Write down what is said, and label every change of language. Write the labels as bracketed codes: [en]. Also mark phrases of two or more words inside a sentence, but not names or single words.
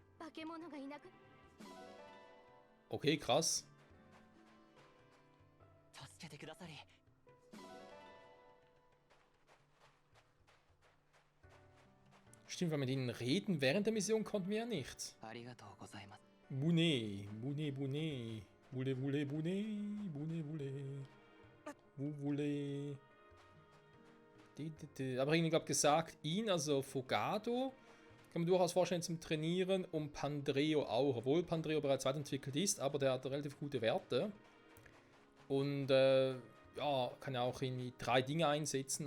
[de] Okay, krass. Stimmt, weil mit ihnen reden während der Mission konnten wir ja nicht. Bune, Bune, Bune. Bule, Bule, Bune, Bune, Bule. Bule. Aber irgendwie gab gesagt, ihn, also Fogado, kann man durchaus vorstellen zum Trainieren und Pandreo auch. Obwohl Pandreo bereits weiterentwickelt ist, aber der hat relativ gute Werte. Und ja, kann ja auch irgendwie 3 Dinge einsetzen.